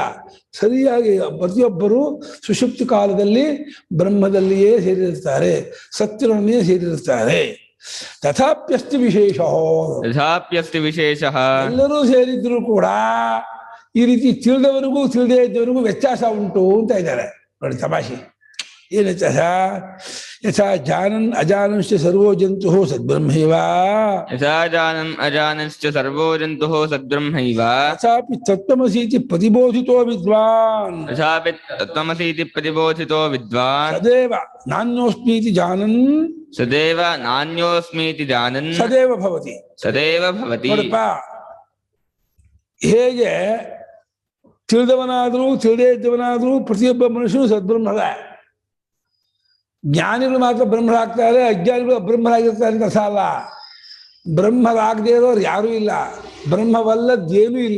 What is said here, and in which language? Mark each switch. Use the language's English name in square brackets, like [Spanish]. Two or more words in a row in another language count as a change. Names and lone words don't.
[Kannada] ಸರಿಯಾಗಿ ಪ್ರತಿಯೊಬ್ಬರು ಸುಷುಪ್ತಿ ಕಾಲದಲ್ಲಿ ಬ್ರಹ್ಮದಲ್ಲಿಯೇ ಸೇರಿರ್ತಾರೆ, ಸತ್ತಿನೊಡನೆಯೇ ಸೇರಿರ್ತಾರೆ. [Sanskrit] ತಥಾಪ್ಯಸ್ತಿ ವಿಶೇಷ, [Kannada] ಎಲ್ಲರೂ ಸೇರಿದ್ರು ಕೂಡ ಈ ರೀತಿ ತಿಳಿದವರಿಗೂ ತಿಳಿದೇ ಇದ್ದವರಿಗೂ ವ್ಯತ್ಯಾಸ ಉಂಟು ಅಂತ ಇದ್ದಾರೆ. ನೋಡಿ ತಮಾಷೆ, ಏನು ವ್ಯತ್ಯಾಸ? [Sanskrit] ಯಥಾ ಜಾನನ್ ಅಜಾನಂಶ್ಚ ಸರ್ವೋ ಜಂತು ಸದ್ಬ್ರಹ್ಮೈವ, ತಥಾಪಿ ತತ್ವಮಸೀತಿ ಪ್ರತಿಬೋಧಿತೋ ವಿದ್ವಾನ್, ಸದೇವ ನಾನ್ಯೋಸ್ಮೀತಿ ಜಾನನ್, ಸದೇವ ಭವತಿ. [Kannada] ನೋಡಪ್ಪ, ಹೇಗೆ ತಿಳಿದವನಾದ್ರೂ ತಿಳಿದೇ ಇದ್ದವನಾದ್ರೂ ಪ್ರತಿಯೊಬ್ಬ ಮನುಷ್ಯನು ಸದ್ಬ್ರಹ್ಮದ. ಜ್ಞಾನಿಗಳು ಮಾತ್ರ ಬ್ರಹ್ಮರಾಗ್ತಾರೆ, ಅಜ್ಞಾನಿಗಳು ಅಬ್ರಹ್ಮರಾಗಿರ್ತಾರೆ ಅಂತ ಅರ್ಥ ಅಲ್ಲ. ಬ್ರಹ್ಮರಾಗದೇ ಇರೋರು ಯಾರೂ ಇಲ್ಲ, ಬ್ರಹ್ಮವಲ್ಲದ್ದೇನೂ ಇಲ್ಲ.